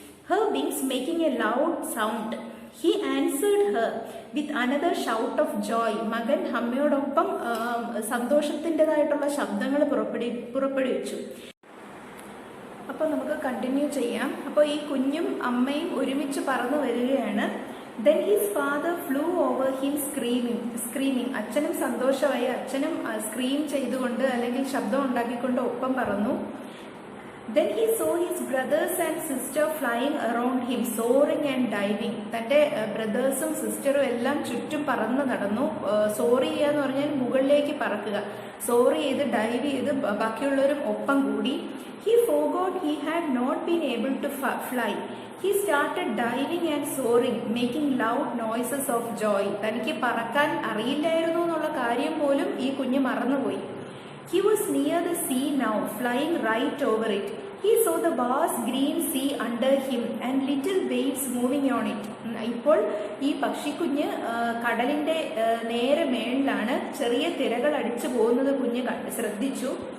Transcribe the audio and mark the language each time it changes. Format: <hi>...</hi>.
<en>Her wings making a loud sound. He answered her with another shout of joy.</en> <ml>മകൻ അമ്മയോടൊപ്പം സന്തോഷത്തിൻ്റെതായിട്ടുള്ള ശബ്ദങ്ങൾ പുറപ്പെടുവിച്ചു. അപ്പോൾ നമുക്ക് കണ്ടിന്യൂ ചെയ്യാം. അപ്പോൾ ഈ കുഞ്ഞും അമ്മയും ഒരുമിച്ച് പറന്നു വരികയാണ്.</ml> <en>Then his father flew over him screaming.</en> <ml>അച്ഛനും സന്തോഷമായി, അച്ഛനും സ്ക്രീം ചെയ്തുകൊണ്ട് അല്ലെങ്കിൽ ശബ്ദം ഉണ്ടാക്കിക്കൊണ്ട് ഒപ്പം പറന്നു.</ml> <en>Then he saw his brothers and sister flying around him, soaring and diving.</en> <ml>തൻ്റെ ബ്രദേഴ്സും സിസ്റ്ററും എല്ലാം ചുറ്റും പറന്ന് നടന്നു. സോറി ചെയ്യുക എന്ന് പറഞ്ഞാൽ മുകളിലേക്ക് പറക്കുക. സോറി ചെയ്ത് ഡൈവ് ചെയ്ത് ബാക്കിയുള്ളവരും ഒപ്പം കൂടി.</ml> <en>He forgot he had not been able to fly. He started diving and soaring, making loud noises of joy.</en> <ml>തനിക്ക് പറക്കാൻ അറിയില്ലായിരുന്നു എന്നുള്ള കാര്യം പോലും ഈ കുഞ്ഞ് മറന്നുപോയി.</ml> <en>He was near the sea now, flying right over it. He saw the vast green sea under him and little waves moving on it.</en> <ml>ഇപ്പോൾ ഈ പക്ഷിക്കുഞ്ഞ് കടലിന്റെ നേരെ മേളിലാണ്. ചെറിയ തിരകൾ അടിച്ചു പോകുന്നത് കുഞ്ഞ് ശ്രദ്ധിച്ചു.</ml>